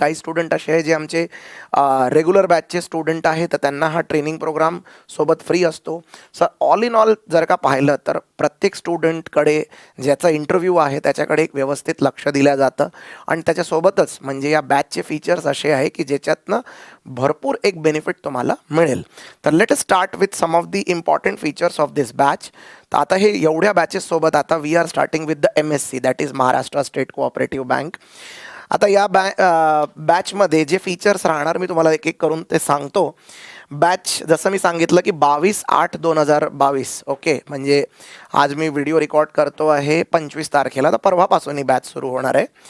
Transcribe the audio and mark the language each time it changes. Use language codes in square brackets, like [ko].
[mr] काही स्टुडंट असे आहे जे आमचे रेग्युलर बॅचचे स्टुडंट आहेत तर त्यांना हा ट्रेनिंग प्रोग्राम सोबत फ्री असतो. सर ऑल इन ऑल जर का पाहिलं तर प्रत्येक स्टुडंटकडे ज्याचा इंटरव्ह्यू आहे त्याच्याकडे एक व्यवस्थित लक्ष दिलं जातं आणि त्याच्यासोबतच म्हणजे या बॅचचे फीचर्स असे आहे की ज्याच्यातनं भरपूर एक बेनिफिट तुम्हाला मिळेल. [en] तर let us start with some of the important features of this batch. [mr] तर आता हे एवढ्या बॅचेससोबत आता [en] We are starting with the MSc that is Maharashtra state cooperative bank. [mr] आता या बॅचमध्ये जे फीचर्स राहणार मी तुम्हाला एक एक करून ते सांगतो. बॅच जसं मी सांगितलं की 22/8/2022 ओके, म्हणजे आज मी व्हिडिओ रेकॉर्ड करतो आहे 25 तारखेला, तर परवापासून ही बॅच सुरू होणार आहे.